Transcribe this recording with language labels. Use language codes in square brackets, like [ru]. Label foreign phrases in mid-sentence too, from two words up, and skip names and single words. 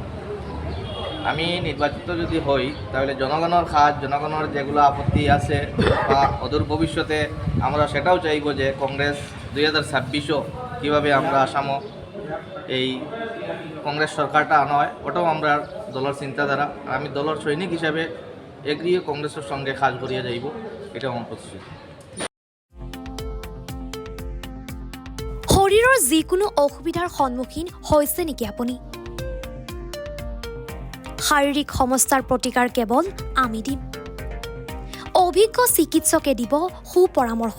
[bn] আমি নির্বাচিত যদি হই তাহলে জনগণের কাজ, জনগণের যেগুলো আপত্তি আছে বা অদূর ভবিষ্যতে আমরা সেটাও চাইব যে কংগ্রেস 2026ও কীভাবে আমরা আসামও এই কংগ্রেস সরকারটা আনা হয়, ওটাও আমরা দলের চিন্তাধারা। আর আমি দলের সৈনিক হিসাবে এগিয়ে কংগ্রেসের সঙ্গে কাজ করিয়া যাইব, এটা আমার প্রতিশ্রুতি। [as] শৰীৰৰ যিকোনো অসুবিধাৰ সন্মুখীন হৈছে নেকি আপুনি? শাৰীৰিক সমস্যাৰ প্ৰতিকাৰ কেৱল আমি দিম। অভিজ্ঞ চিকিৎসকে দিব সুপৰামৰ্শ।